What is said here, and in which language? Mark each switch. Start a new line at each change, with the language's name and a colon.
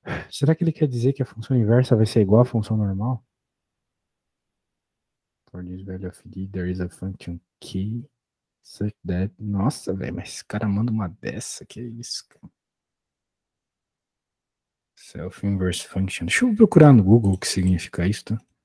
Portuguese: Será que ele quer dizer que a função inversa vai ser igual à função normal?
English: For this value of d, there is a function key such that.
Portuguese: Nossa, velho, mas esse cara manda uma dessa. Que é isso, cara? Self-inverse function. Deixa eu procurar no Google o que significa isso, tá?